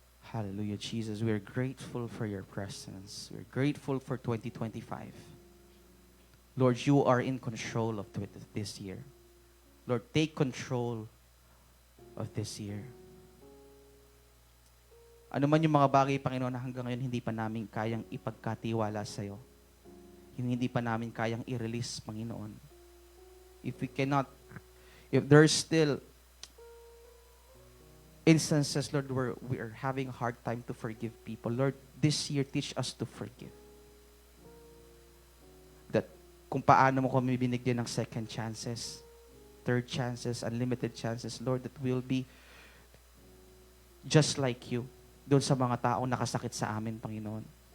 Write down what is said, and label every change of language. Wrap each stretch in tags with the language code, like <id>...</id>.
<en>Hallelujah, Jesus. We are grateful for your presence. We're grateful for 2025. Lord, you are in control of this year. Lord, take control of this year.</en> <tl>Ano man yung mga bagay, Panginoon, na hanggang ngayon hindi pa namin kayang ipagkatiwala sa'yo. Hindi pa namin kayang i-release, Panginoon.</tl> <en>If there's still instances, Lord, where we are having a hard time to forgive people, Lord, this year, teach us to forgive. That</en> <tl>kung paano mo kami binigyan ng</tl> <en>second chances, third chances, unlimited chances, Lord, that we'll be just like you</en> <tl>doon sa mga taong nakasakit sa amin,</tl> <en>Panginoon.</en>